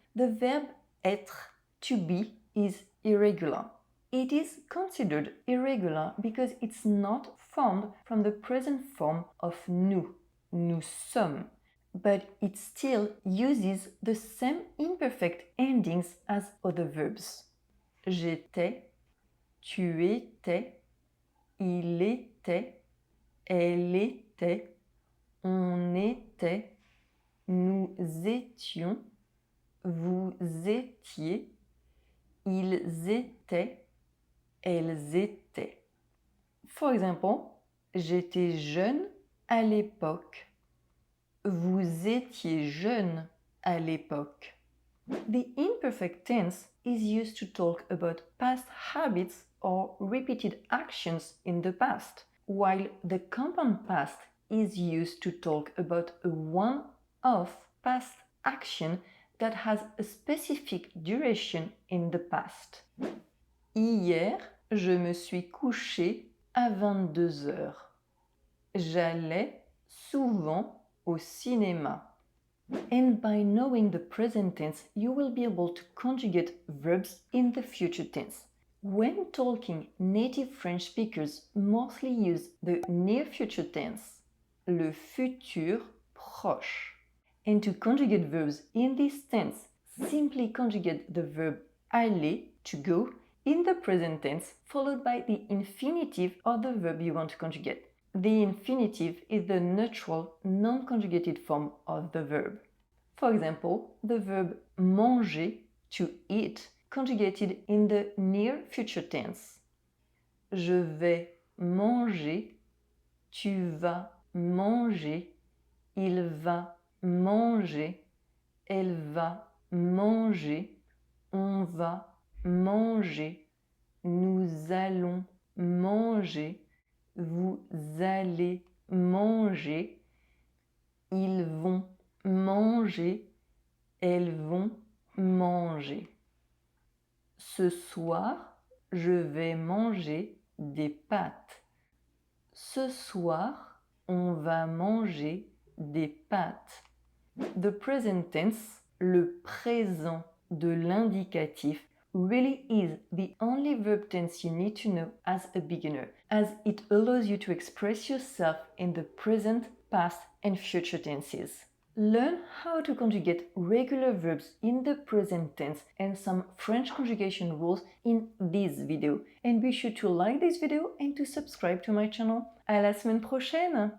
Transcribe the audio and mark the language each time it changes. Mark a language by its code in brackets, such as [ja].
[en] The verb être, to be, is irregular. It is considered irregular because it's not formed from the present form of nous, [fr] nous sommes, [en] but it still uses the same imperfect endings as other verbs. [fr] J'étais, tu étais, il était, elle était, on était, nous étions, vous étiez, ils étaient, elles étaient. [en] For example, [fr] j'étais jeune à l'époque. Vous étiez jeune à l'époque. [en] The imperfect tense is used to talk about past habits or repeated actions in the past, while the compound past is used to talk about a one-off past action that has a specific duration in the past. [fr] Hier, je me suis couché à 22 heures. J'allais souvent au cinéma. [en] And by knowing the present tense, you will be able to conjugate verbs in the future tense. When talking, native French speakers mostly use the near future tense, le futur proche. And to conjugate verbs in this tense, simply conjugate the verb aller, to go, in the present tense, followed by the infinitive of the verb you want to conjugate. The infinitive is the neutral, non-conjugated form of the verb. For example, the verb manger, to eat, conjugated in the near future tense. [fr] Je vais manger, tu vas manger, il va manger, elle va manger, on va manger, nous allons manger, vous allez manger, ils vont manger, elles vont manger. Ce soir, je vais manger des pâtes. Ce soir, on va manger des pâtes. [en] The present tense, le présent de l'indicatif, really is the only verb tense you need to know as a beginner, as it allows you to express yourself in the present, past, and future tenses. Learn how to conjugate regular verbs in the present tense and some French conjugation rules in this video. And be sure to like this video and to subscribe to my channel. [fr] À la semaine prochaine!